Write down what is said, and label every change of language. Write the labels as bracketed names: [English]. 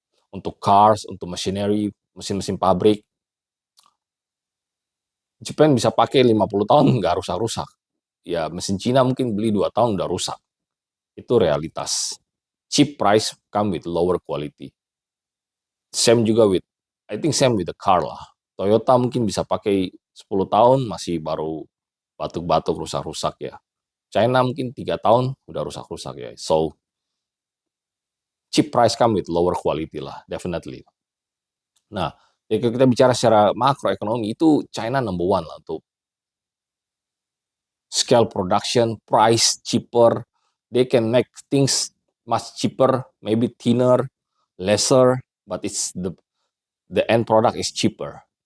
[Indonesian] Untuk cars, untuk machinery, mesin-mesin pabrik, Japan bisa pakai 50 tahun nggak rusak-rusak. Ya mesin Cina mungkin beli 2 tahun udah rusak. Itu realitas. [English] Cheap price come with lower quality. Same juga I think same with the car lah. [Indonesian] Toyota mungkin bisa pakai 10 tahun masih baru batuk-batuk rusak-rusak ya. China mungkin 3 tahun udah rusak-rusak ya. [English] So cheap price come with lower quality lah, definitely. [Indonesian] Nah, kalau kita bicara secara makroekonomi, itu China [English] number one [Indonesian] lah untuk [English] scale production, price cheaper. They can make things much cheaper, maybe thinner, lesser, but it's the end product is cheaper.